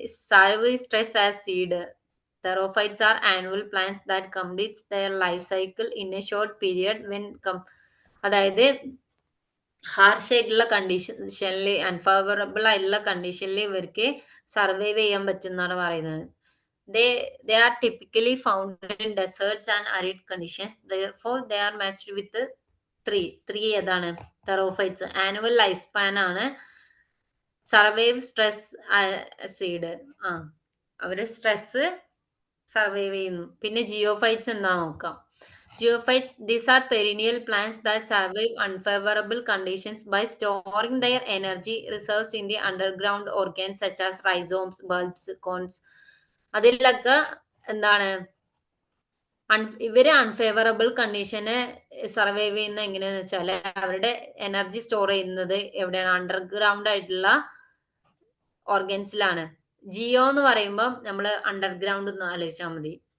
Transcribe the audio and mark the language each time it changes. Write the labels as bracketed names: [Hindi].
[English] Survive stress as seed. Therophytes are annual plants that completes their life cycle in a short period when [Malayalam] അതായത് harsh ആയിട്ടുള്ള കണ്ടീഷനിൽ, unfavourable ആയിട്ടുള്ള കണ്ടീഷനിൽ ഇവർക്ക് survive ചെയ്യാൻ പറ്റും എന്നാണ് പറയുന്നത്. [English] They are typically found in deserts and arid conditions. Therefore, they are matched with 3 ഏതാണ്? [Malayalam] തെറോഫൈറ്റ്സ് ആനുവൽ ലൈഫ് സ്പാൻ ആണ്. Survive stress seed. അവര് സ്ട്രെസ് സർവൈവ് ചെയ്യുന്നു. പിന്നെ ജിയോഫൈറ്റ്സ് എന്താ നോക്കാം. [English] Geophytes, these are perennial plants that survive unfavorable conditions by storing their energy reserves in the underground organs such as rhizomes, bulbs, cones. [Malayalam] അതിലൊക്കെ എന്താണ്? ഇവര് unfavourable കണ്ടീഷന് survive ചെയ്യുന്ന എങ്ങനെയാന്ന് വെച്ചാൽ അവരുടെ എനർജി സ്റ്റോർ ചെയ്യുന്നത് എവിടെയാണ്? അണ്ടർഗ്രൗണ്ട് ആയിട്ടുള്ള ഓർഗൻസിലാണ്. ജിയോ എന്ന് പറയുമ്പോൾ നമ്മൾ അണ്ടർഗ്രൗണ്ട് ഒന്ന് ആലോചിച്ചാൽ മതി.